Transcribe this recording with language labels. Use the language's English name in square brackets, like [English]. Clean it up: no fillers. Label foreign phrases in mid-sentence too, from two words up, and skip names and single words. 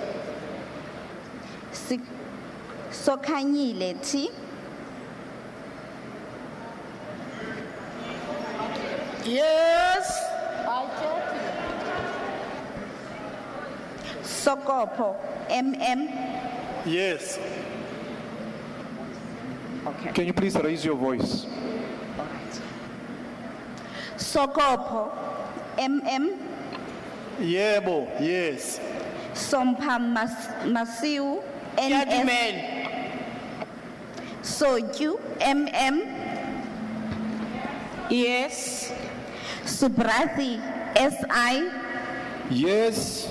[English] Sokanyile T. Yes. Sokopo, MM. Yes. Okay. Can you please raise your voice? All right. Sokopo, MM. Yebo, yes. Sompa Masiu, NS. Soju, MM. Yes. Subrathi, SI. Yes.